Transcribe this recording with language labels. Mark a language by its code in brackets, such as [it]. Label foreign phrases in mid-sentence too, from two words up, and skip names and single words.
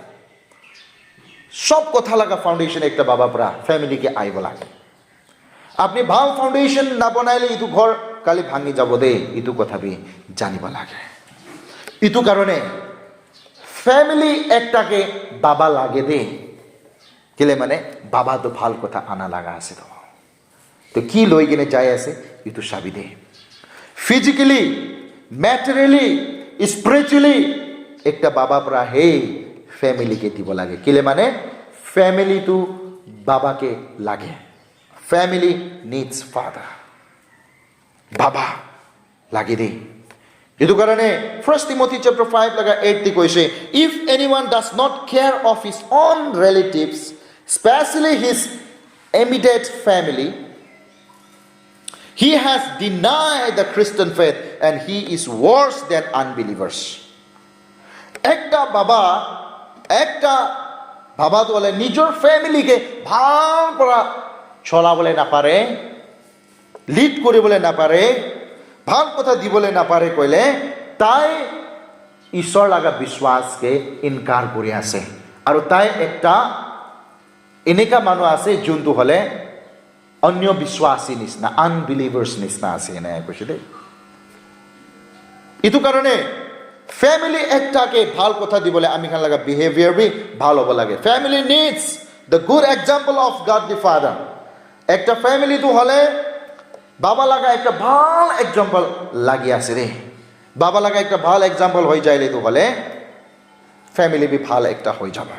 [nag] সব কথা লাগা ফাউন্ডেশন একটা বাবা পৰা ফ্যামিলিকে আইব লাগে আপনি ভাল ফাউন্ডেশন না বনাইলে ইটো ঘর কালি ভাঙি যাব দে ইটো কথা বি জানিব লাগে ইটো কারণে ফ্যামিলি একটাকে বাবা লাগে দে কিলে মানে বাবা তো ভাল কথা আনা লাগা আছে তো কি লই কিনে যাই আছে ইটো চাবি দে [en] physically materially spiritually [nag] একটা বাবা পৰা হে ফ্যামিলিকে দিব লাগে কিলে মানে ফ্যামিলি তো বাবাকে লাগে [en] family needs father [nag] বাবা লাগে দে itu karane 1 Timothy chapter 5 laga 8 ti koise, [en] if anyone does not care of his own relatives, especially his immediate family, he has denied the Christian faith and he is worse than unbelievers. [nag] একটা বাবা তো বলে নিজের ফ্যামিলিকে ভাল করা চলা বলে না পারে, লিড করে বলে না পারে, ভাল কথা দি বলে না পারে কইলে তাই ঈশ্বর লাগা বিশ্বাসকে ইনকার করে আছে। আর তাই একটা এনেকা মানুষ আছে যোনটো হলে অন্য বিশ্বাসী নিচিনা, আনবিলিভার্স নিচিনা আছে এনে কৈছে দেই। ইটো কারণে ফ্যামিলি একটাকে ভাল কথা দিবলে আমি খান লাগা বিহেভিয়ার বি ভাল হব লাগে। [en] family needs the good example of God the father. [nag] একটা ফ্যামিলি তো হলে বাবা লাগা একটা ভাল এক্সাম্পল লাগি আছে রে। বাবা লাগা একটা ভাল এক্সাম্পল হয়ে যাইলে তো হলে ফ্যামিলি বি ভাল একটা হয়ে যাবে।